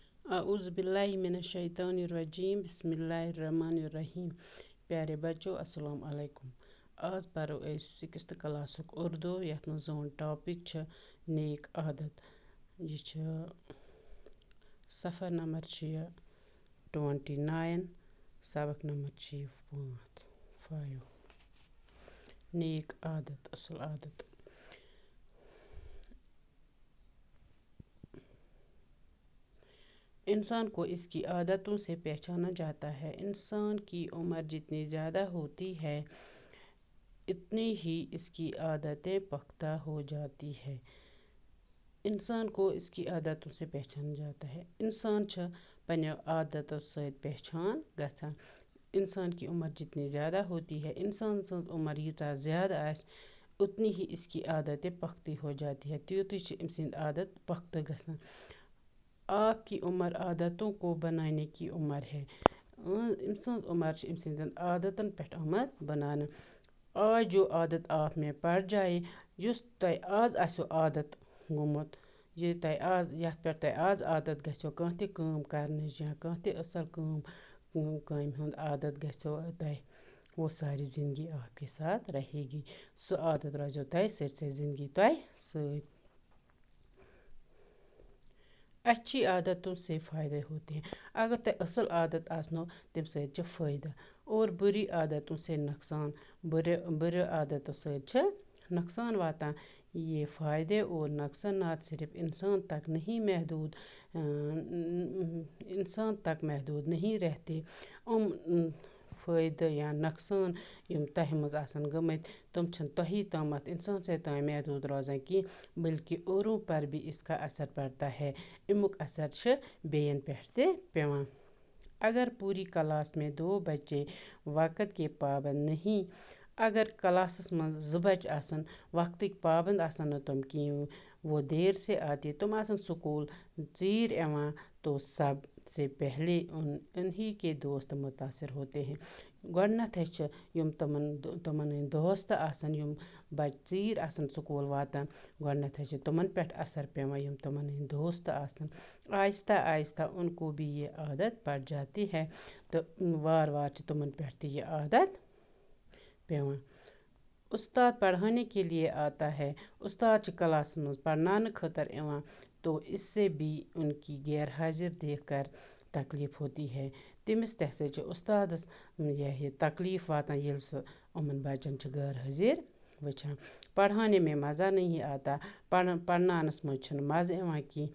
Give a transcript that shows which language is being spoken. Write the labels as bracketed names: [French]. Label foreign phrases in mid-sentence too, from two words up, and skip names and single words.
[Arabic] اعوذ باللہ من الشیطان الرجیم بسم اللہ الرحمن الرحیم. [Urdu] پیارے بچو السلام علیکم. [Kashmiri] آز پرو أسۍ 6th کلاسُک اردو یَتھ منٛز سون ٹاپک چھُ نیک عادت. یہِ چھُ صفحہ نمبر چھُ یہِ 29 سبق نمبر چھُ یہِ 5. نیک عادت اصل عادت. [Urdu] انسان کو اس کی عادتوں سے پہچانا جاتا ہے. انسان کی عمر جتنی زیادہ ہوتی ہے اتنی ہی اس کی عادتیں پختہ ہو جاتی ہے. انسان کو اس کی عادتوں سے پہچانا جاتا ہے. [Kashmiri] انسان چھُ پننیو عادتو سۭتۍ پہچان گژھان. [Urdu] انسان کی عمر جتنی زیادہ ہوتی ہے [Kashmiri] انسان سٕنٛز عمر ییٖژاہ زیادٕ آسہِ [Urdu] اتنی ہی اس کی عادتیں پختہ ہو جاتی ہے. [Kashmiri] تیُتُے چھِ أمۍ سٕنٛدۍ عادت پختہ گژھان. [Urdu] آپ کی عمر عادتوں کو بنانے کی عمر ہے. [Kashmiri] أمۍ سٕنٛز عمر چھِ أمۍ سٕنٛدٮ۪ن عادتن پٮ۪ٹھ آمٕژ بناونہٕ. [Urdu] آج جو عادت آپ میں پڑ جائے [Kashmiri] یُس تۄہہِ آز آسیو عادت گوٚمُت یہِ تۄہہِ آز یَتھ پٮ۪ٹھ تۄہہِ آز عادت گژھیو کانٛہہ تہِ کٲم کرنٕچ یا کانٛہہ تہِ اصل کامہِ ہُنٛد عادت گژھیو تۄہہِ [Urdu] وہ ساری زندگی آپ کے ساتھ رہے گی. [Kashmiri] سُہ عادت روزیو تۄہہِ سٲرسٕے زندگی تۄہہِ سۭتۍ. [Urdu] اچھی عادتوں سے فائدے ہوتے ہیں. [Kashmiri] اگر تۄہہِ اصل عادت آسنو تمہِ سۭتۍ چھِ فٲیدٕ [Urdu] اور بُری عادتوں سے نقصان. [Kashmiri] بُرٕ عادتو سۭتۍ چھِ نقصان واتان. [Urdu] یہ فائدے اور نقصانات صرف انسان تک محدود نہیں رہتے. [Kashmiri] فٲیدٕ یا نقصان یِم تۄہہِ منٛز آسن گٔمٕتۍ تِم چھِنہٕ تۄہی تامتھ انسانسٕے تام محدود روزان کینٛہہ [Urdu] بلکہ اوروں پر بھی اس کا اثر پڑتا ہے. [Kashmiri] امیُک اثر چھُ بیٚین پٮ۪ٹھ تہِ پیٚوان. [Urdu] اگر پوری کلاس میں 2 بچے وقت کے پابند نہیں [Kashmiri] اگر کلاسس منٛز 2 بچہِ آسن وقتٕکۍ پابند آسن نہٕ تِم کِہیٖنۍ [Urdu] وہ دیر سے آتے [Kashmiri] تِم آسن سکوٗل ژیٖرۍ یِوان [Urdu] تو سب سے پہلے انہی کے دوست متاثر ہوتے ہیں. [Kashmiri] گۄڈنٮ۪تھٕے چھِ یِم تِمن ہٕنٛدۍ دوست آسن یِم بچہِ ژیٖرۍ آسن سکوٗل واتان گۄڈنٮ۪تھٕے چھِ تِمن پٮ۪ٹھ اثر پیٚوان یِم تِمن ہٕنٛدۍ دوست آسن. [Urdu] آہستہ آہستہ ان کو بھی یہ عادت پڑ جاتی ہے [Kashmiri] تہٕ وارٕ وارٕ چھِ تِمن پٮ۪ٹھ تہِ یہِ عادت پیٚوان. [Urdu] استاد پڑھانے کے لیے آتا ہے. [Kashmiri] استاد چھِ کلاسس منٛز پرناونہٕ خٲطرٕ یِوان [Urdu] تو اس سے بھی ان کی غیر حاضر دیکھ کر تکلیف ہوتی ہے. [Kashmiri] تٔمِس تہِ ہسا چھِ استادس یہِ تکلیف واتان ییٚلہِ سُہ یِمن بچن چھِ غٲر حٲضر وٕچھان. [Urdu] پڑھانے میں مزہ نہیں آتا. [Kashmiri] پرناونس منٛز چھُنہٕ مزٕ یِوان کینٛہہ.